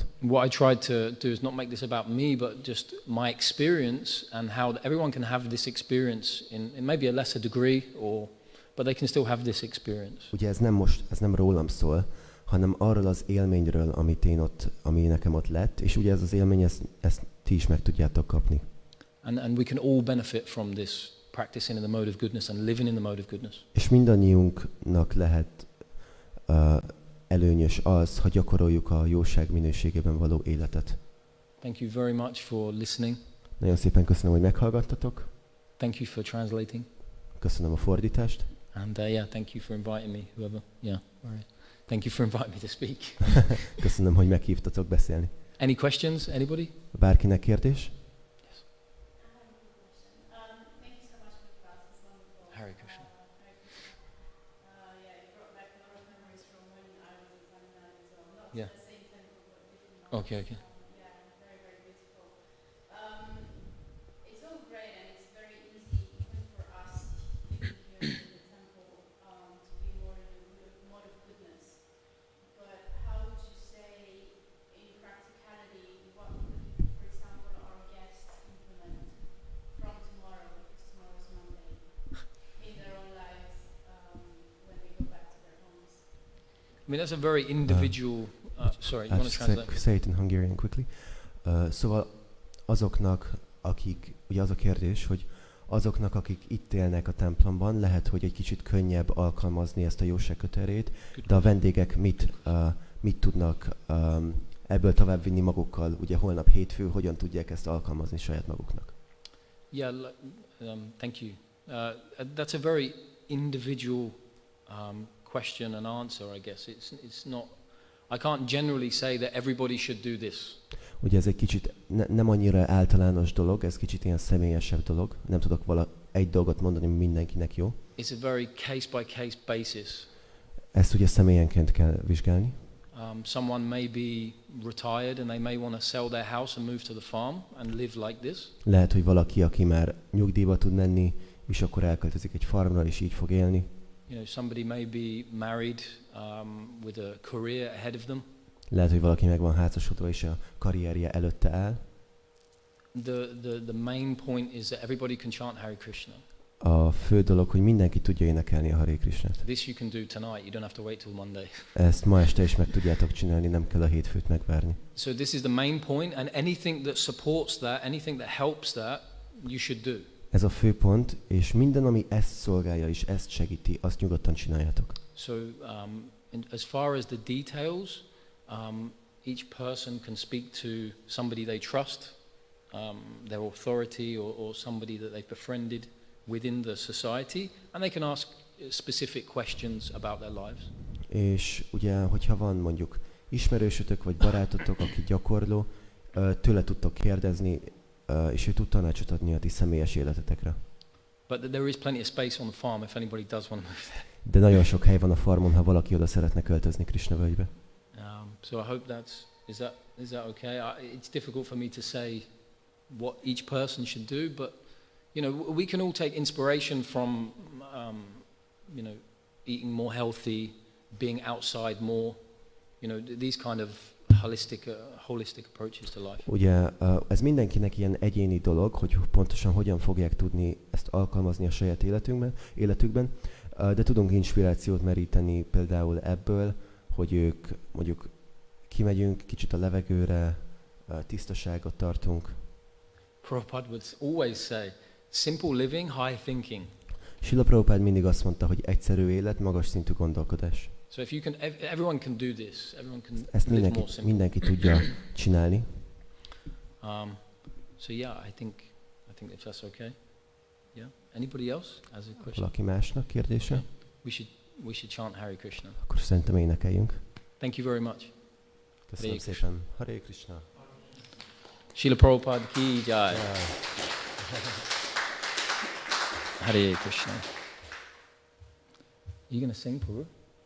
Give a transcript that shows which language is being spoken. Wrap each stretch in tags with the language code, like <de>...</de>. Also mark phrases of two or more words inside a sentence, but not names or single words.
<en>What I tried to do is not make this about me, but just my experience and how everyone can have this experience in maybe a lesser degree, but they can still have this experience.</en> <hu>Ugye ez nem rólam szól, hanem arról az élményről, ami nekem ott lett, és ugye ez az élmény, ezt ti is meg tudjátok kapni.</hu> <en>And we can all benefit from this practicing in the mode of goodness and living in the mode of goodness.</en> <hu>És mindannyiunknak lehet előnyös az, ha gyakoroljuk a jóság minőségében való életet.</hu> <en>Thank you very much for listening.</en> <hu>Nagyon szépen köszönöm, hogy meghallgattatok.</hu> <en>Thank you for translating.</en> <hu>Köszönöm a fordítást.</hu> <en>And yeah, thank you for inviting me, whoever. Yeah, all right. Thank you for inviting me to speak.</en> <hu>Köszönöm, hogy meghívtatok beszélni.</hu> <en>Any questions? Anybody?</en> <hu>Bárkinek kérdés? Haré Krisna.</hu> <en>Yeah. Okay. It's all great and it's very easy even for us living here in the temple to be more in a mode of goodness. But how would you say in practicality what would, for example, our guests implement from tomorrow, because tomorrow is Monday, in their own lives when they go back to their homes? I mean, that's a very individual. Sorry, you want to translate? Say it in Hungarian quickly.</en> <hu>Szóval azoknak, akik, ugye az a kérdés, hogy azoknak, akik itt élnek a templomban, lehet, hogy egy kicsit könnyebb alkalmazni ezt a jóság kötelét, de a vendégek mit tudnak ebből továbbvinni magukkal, ugye holnap hétfő, hogyan tudják ezt alkalmazni saját maguknak?</hu> <en>Yeah, thank you. That's a very individual question and answer, I guess. It's not. I can't generally say that everybody should do this.</en> <hu>Ugye ez egy kicsit nem annyira általános dolog, ez kicsit ilyen személyesebb dolog. Nem tudok egy dolgot mondani, hogy mindenkinek jó.</hu> <en>It's a very case by case basis.</en> <hu>Ezt ugye személyenként kell vizsgálni.</hu> <en>Someone may be retired and they may want to sell their house and move to the farm and live like this.</en> <hu>Lehet, hogy valaki, aki már nyugdíjba tud menni, és akkor elköltözik egy farmra, és így fog élni.</hu> <en>You know, somebody may be married with a career ahead of them.</en> <hu>Lehet, hogy valaki meg van házasodva, és a karrierje előtte áll.</hu> <en>The main point is that everybody can chant Haré Krisna.</en> <hu>A fő dolog, hogy mindenki tudja énekelni a Haré Krisnát.</hu> <en>This you can do tonight. You don't have to wait till Monday.</en> <hu>Ezt ma este is meg tudjátok csinálni, nem kell a hétfőt megvárni.</hu> <en>So this is the main point, and anything that supports that, anything that helps that, you should do.</en> <hu>Ez a fő pont, és minden, ami ezt szolgálja és ezt segíti, azt nyugodtan csináljátok.</hu> <en>So as far as the details, each person can speak to somebody they trust, their authority or somebody that they've befriended within the society, and they can ask specific questions about their lives.</en> <hu>És ugye, hogyha van mondjuk ismerősötök vagy barátotok, aki gyakorló, tőle tudtok kérdezni, és ő tud tanácsot adni a ti személyes életetekre.</hu> <en>But there is plenty of space on the farm if anybody does want to move there.</en> <hu>De nagyon sok hely van a farmon, ha valaki oda szeretne költözni Krisna völgybe.</hu> <en>So I hope is that okay? It's difficult for me to say what each person should do, but you know, we can all take inspiration from you know, eating more healthy, being outside more, you know, these kind of holistic approaches to life.</en> <hu>Ugye ez mindenkinek ilyen egyéni dolog, hogy pontosan hogyan fogják tudni ezt alkalmazni a saját életükben, de tudunk inspirációt meríteni például ebből, hogy ők mondjuk kimegyünk kicsit a levegőre, tisztaságot tartunk.</hu> <en>Prabhupada would always say, simple living, high thinking.</en> <hu>Srila Prabhupada mindig azt mondta, hogy egyszerű élet, magas szintű gondolkodás.</hu> <en>So if you can, everyone can do this. Everyone can</en> <hu>Ezt</hu> <en>live more simple.</en> <hu>mindenki tudja csinálni.</hu> <en>So yeah, I think if that's okay. Yeah. Anybody else has a question?</en> <hu>Valaki másnak kérdése?</hu> <en>Okay. We should chant Haré Krisna.</en> <hu>Akkor szerintem énekeljünk.</hu> <en>Thank you very much.</en> <hu>Köszönöm Haré szépen. Haré Krisna.</hu> <hi>Srila Prabhupada ki jai. Haré Krishna.</hi> <en>You gonna sing, Puru?</en>